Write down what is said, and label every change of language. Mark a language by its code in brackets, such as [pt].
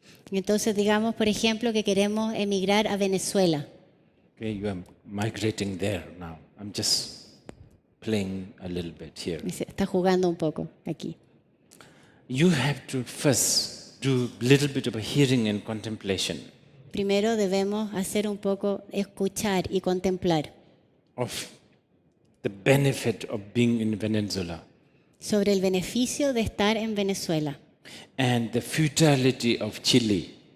[es] entonces digamos, por ejemplo, que queremos emigrar a Venezuela. [en] Okay, you are migrating there now. I'm just playing a little bit here. [es] Está jugando un poco aquí. [en] You have to first do a little bit of a hearing and contemplation [es] Primero debemos hacer un poco escuchar y contemplar [en] of the benefit of being in Venezuela [es] sobre el beneficio de estar en Venezuela [en] and the futility of Chile.